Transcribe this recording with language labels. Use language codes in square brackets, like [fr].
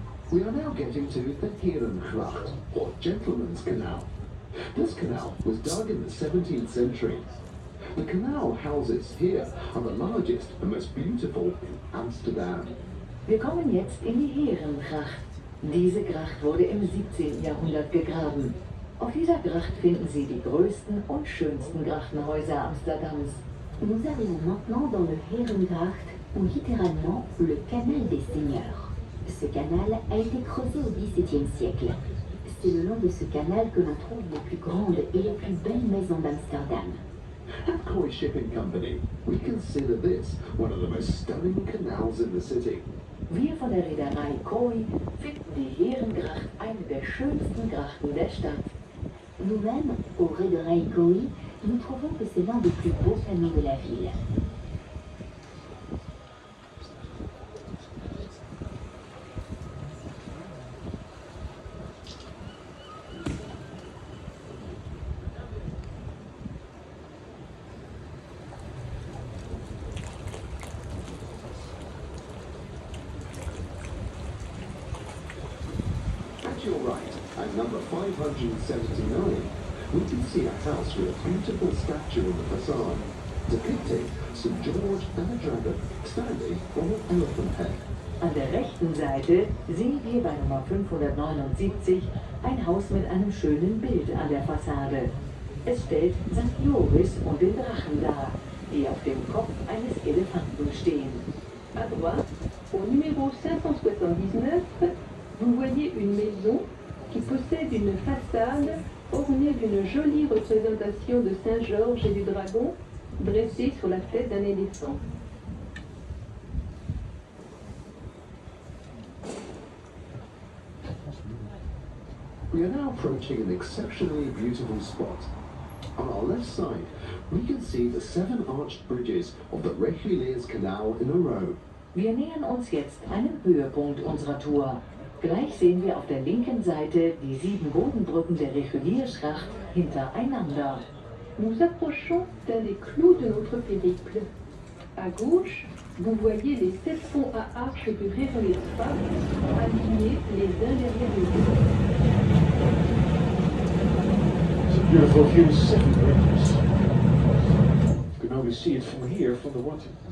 [en] We are now getting to the Herengracht, or Gentleman's Canal. This canal was dug in the 17th century. The canal houses here are the largest and most beautiful in Amsterdam. [de] Wir kommen jetzt in die Herengracht. Diese Gracht wurde im 17. Jahrhundert gegraben. Auf dieser Gracht finden Sie die größten und schönsten Grachtenhäuser Amsterdams. [fr] Nous arrivons maintenant dans le Herengracht, ou littéralement le canal des seigneurs. Ce canal a été creusé au XVIIe siècle. C'est le long de ce canal que l'on trouve les plus grandes et les plus belles maisons d'Amsterdam. [en] At Koi Shipping Company, we consider this one of the most stunning canals in the city. [de] Wir von der Reederei Koi finden die Herengracht eine der schönsten Grachten der Stadt. [fr] Nous-mêmes, au Reederei Koi, nous trouvons que c'est l'un des plus beaux canaux de la ville. [en] At your right, at number 579, we can see a house with a beautiful statue on the facade, depicting St. George and a dragon standing on an elephant head. [de] An der rechten Seite sehen wir bei Nummer 579 ein Haus mit einem schönen Bild an der Fassade. Es stellt St. Joris und den Drachen dar, die auf dem Kopf eines Elefanten stehen. [fr] À droite, au numéro 579, vous voyez une maison qui possède une façade ornée d'une jolie représentation de Saint-Georges et du dragon dressé sur la tête d'un éléphant. [en] We are now approaching an exceptionally beautiful spot. On our left side, we can see the 7 arched bridges of the Reguliers Canal in a row. [de] Wir nähern uns jetzt einem Höhepunkt unserer Tour. Gleich sehen wir auf der linken Seite die 7 Bodenbrücken der Regulierschracht hintereinander. [fr] Nous approchons d'un des clous de notre périple. À gauche, vous voyez les 7 ponts à arches du Regeliersgracht alignés les uns derrière les autres. [en] It's a beautiful view, 7 bridges. You can only see it from here, from the water.